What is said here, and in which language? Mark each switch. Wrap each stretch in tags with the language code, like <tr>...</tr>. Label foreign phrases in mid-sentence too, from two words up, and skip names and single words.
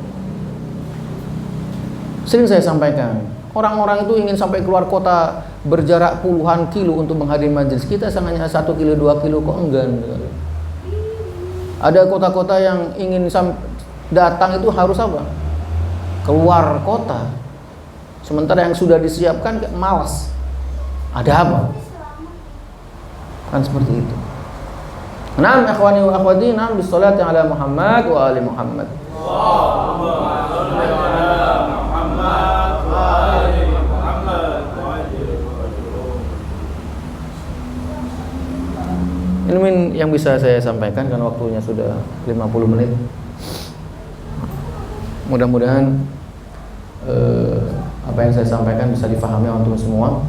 <id>Sering saya sampaikan, orang-orang itu ingin sampai keluar kota berjarak puluhan kilo untuk menghadiri majelis kita, hanya 1 kilo 2 kilo kok enggan. Ada kota-kota yang ingin datang itu harus apa? Keluar kota. Sementara yang sudah disiapkan malas. Ada apa? Kan seperti itu.</id> <ar>نعم إخواني وأخواتي، نعم بالصلاة على محمد وآل محمد. اللهم صل على محمد وآل محمد.</ar> <id>Ini yang bisa saya sampaikan karena waktunya sudah 50 menit. Mudah-mudahan apa yang saya sampaikan bisa difahami antum semua.</id>